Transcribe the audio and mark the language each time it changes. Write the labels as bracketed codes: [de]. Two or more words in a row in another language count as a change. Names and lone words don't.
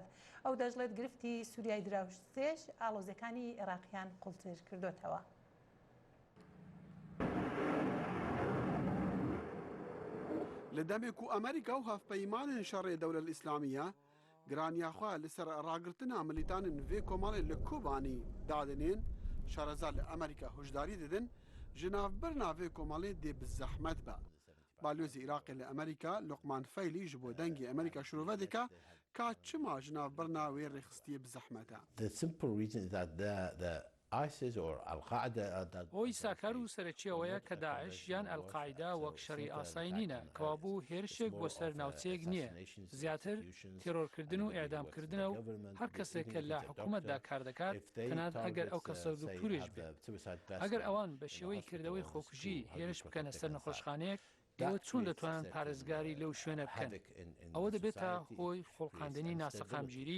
[ckb] ئەو دەژڵێت گرفتی سووریای دراوسێش ئاڵۆزەکانی عێراقیان قوڵتر کردوتەوە. [ku] لە دەمێک و ئەمریکا و هەفپەیمانên شەڕێ دەولە ئیسلامیە گرانیاخوا لەسەر ڕاگرتنا ملیتانên vê کۆمەڵێ لە کۆبانی دادنێن شارەزار لە ئەمریکا هۆشداری دەدن ji navbirina vê komalê dê bi zehmet be. Balwêzê Iraqê li Amerîka Luqman Feylî ji bo dengê Amerîka şîrove dike ka çima ji navbirina wê rêxistiyê bi zehmet e. [ckb] ئەوی ساکار و سەرەکیەوەیە کە داعش یان ئەلقاعیدا وەک شەڕی ئاسایی نینە کەوا بوو هێرشێک بۆ سەر ناوچەیەک نییە زیاتر تێرۆرکردن و ئێعدامکردنە و هەر کەسێک کە لە حکوومەتدا کار دەکات تەنانەت ئەگەر ئەو کەسە دوکتوریش بێت ئەگەر ئەوان بە شێوەی کردەوەی خۆکوژی هێرش بکەنە سەر نەخۆشخانەیەک ئەوە چۆن دەتوانن پارێزگاری لەو شوێنە بکەن ئەوە دەبێتە هۆی خۆڵقاندنی ناسەقامگیری